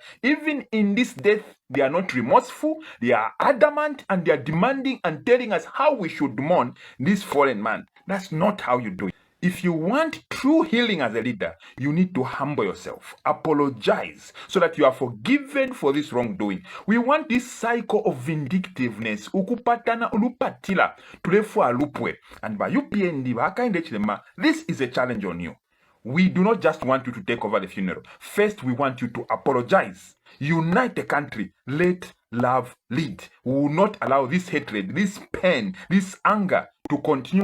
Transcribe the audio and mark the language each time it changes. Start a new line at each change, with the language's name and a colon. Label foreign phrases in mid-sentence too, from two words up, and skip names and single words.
English: Even in this death, they are not remorseful, they are adamant, and they are demanding and telling us how we should mourn this fallen man. That's not how you do it. If you want true healing as a leader, you need to humble yourself, apologize, so that you are forgiven for this wrongdoing. We want this cycle of vindictiveness,
Bemba: ukupatana ulupatila, tulefu alupwe.
English: And by UPND, this is a challenge on you. We do not just want you to take over the funeral. First, we want you to apologize. Unite the country. Let love lead. We will not allow this hatred, this pain, this anger to continue.